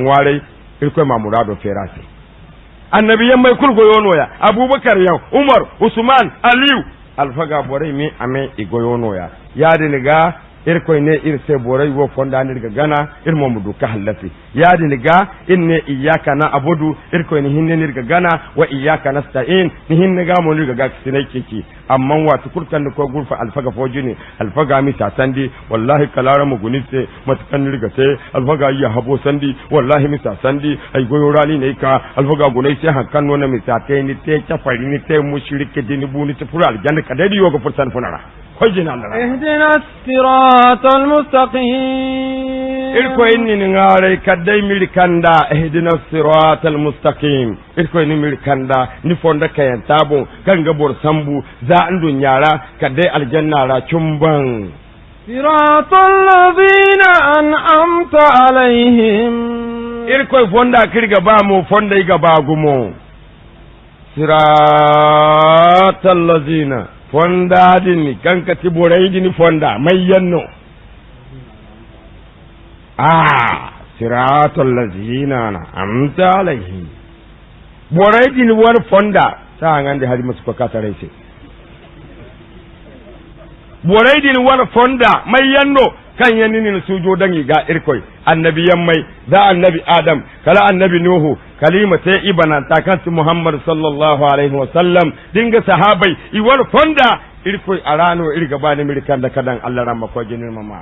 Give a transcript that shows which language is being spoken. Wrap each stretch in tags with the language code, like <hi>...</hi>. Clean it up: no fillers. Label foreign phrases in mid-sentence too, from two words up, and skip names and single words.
<dje>ware rikon ma murado fera sai annabi yan mai kulgo yono ya abubakar yan umar usman aliyu alfaga borai mi ame igoyono ya diniga irkoy ne irse borai wo fonda nirga gana irmo mudu ka hallati ya diniga inne</dje> <ar>إياك نعبد</ar> <dje>irkoy ne hinne nirga gana</dje> <ar>وإياك نستعين</ar> <dje>ni hinne ga mo nirga ga sinai kiki amma wa tukurtan ko gurfa alfaga fojini alfaga mi sasandi wallahi kalara mu gunite matakan nirga sai alfaga ya habo sandi wallahi mi sasandi ay goyorani ne ka alfaga gunai sai hankan no na mi satai ni te chafari ni te mushrike dini buni te fura aljanna kadai yoga furtan funara hojina Allah</dje> <ar>اهدنا الصراط المستقيم</ar> <dje>irko inni ni ngare kadai milikanda</dje> <ar>اهدنا الصراط المستقيم</ar> <dje>irko inni milikanda ni fonda kayan tabo kanga bor sambu za andun yara kadai aljanna ra chumban</dje> <ar>صراط الذين أنعمت عليهم</ar> <dje>irko fonda kirga ba mu fonda iga ba gumo</dje> <ar>صراط الذين</ar> <dje>fonda din kanka tiborai din fonda mai yanno</dje> <ar>صراط الذين أنعمت عليهم</ar> <dje>borai din war fonda ta ngande hadi musu ko katare ce borai din war fonda mai yanno kan yanni ni sujo dangi ga irkoi annabiyan mai da annabi adam kala annabi nuhu kalima ta ibana ta kansu muhammad</dje> <ar>صلى الله عليه وسلم</ar> <dje>dinga sahabai iwar fonda irkoi arano irga bani mirkan da kadan Allah ran mako jinin mama</dje>